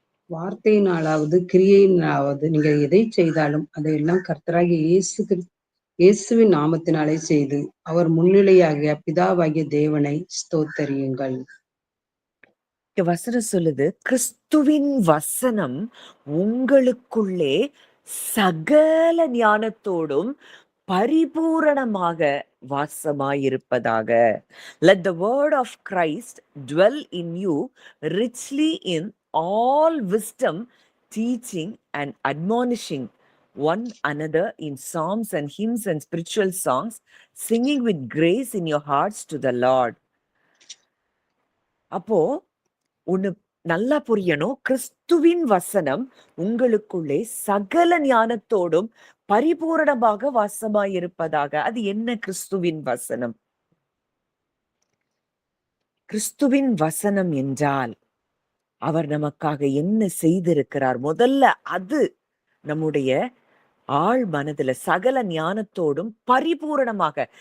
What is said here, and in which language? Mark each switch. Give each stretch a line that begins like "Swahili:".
Tamil: வார்த்தையினாலாவது கிரியையினாலாவது நீங்க எதை செய்தாலும் அதையெல்லாம் கர்த்தராகிய இயேசுவின் நாமத்தினாலே செய்து அவர் முன்னிலையாகிய பிதாவாகிய தேவனை ஸ்தோத்தரியுங்கள். வசனம் சொல்லுது, கிறிஸ்துவின் வசனம் உங்களுக்குள்ளே சகல ஞானத்தோடும் பரிபூரணமாக வாசமாயிருப்பதாக.
English: Let the word of Christ dwell in you richly in all wisdom, teaching and admonishing one another in psalms and hymns and spiritual songs, singing with grace in your hearts to the Lord.
Tamil: அப்போ ஒண்ணு நல்லா புரியணும், கிறிஸ்துவின் வசனம் உங்களுக்குள்ளே சகல ஞானத்தோடும் பரிபூரணமாக வாசமாயிருப்பதாக. அது என்ன கிறிஸ்துவின் வசனம்? கிறிஸ்துவின் வசனம் என்றால் அவர் நமக்காக என்ன செய்திருக்கிறார், முதல்ல அது நம்முடைய ஆழ் மனதுல சகல ஞானத்தோடும் பரிபூரணமாக.